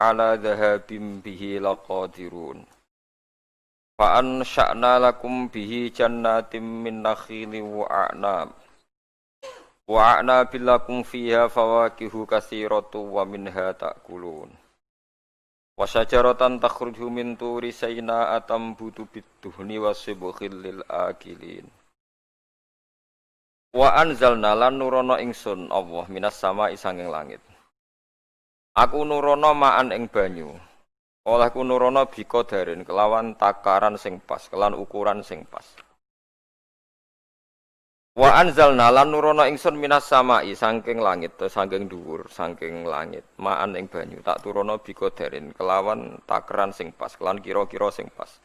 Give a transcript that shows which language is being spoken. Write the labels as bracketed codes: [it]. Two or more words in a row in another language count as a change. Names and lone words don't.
[ar] على ذهاب به لقادرون. فأنشأنا لكم به جنات من نخيل وأعناب لكم فيها فواكه كثيرة ومنها تأكلون. وشجرة تخرج من طور سيناء تنبت بالدهن وصبغ للآكلين. وأنزلنا [jv] lan nurono ingsun Allah [ar] من السماء [jv] sanging langit. Aku nurono ma'an ing banyu. Olehku nurono biqadarin kelawan takaran sing pas, kelan ukuran sing pas. [ar] وأنزلنا [jv] lan nurono ingsun [ar] من السماء [jv] saking langit, saking dhuwur, saking langit, ma'an ing banyu tak turono biqadarin kelawan takaran sing pas, kelan kira-kira sing pas.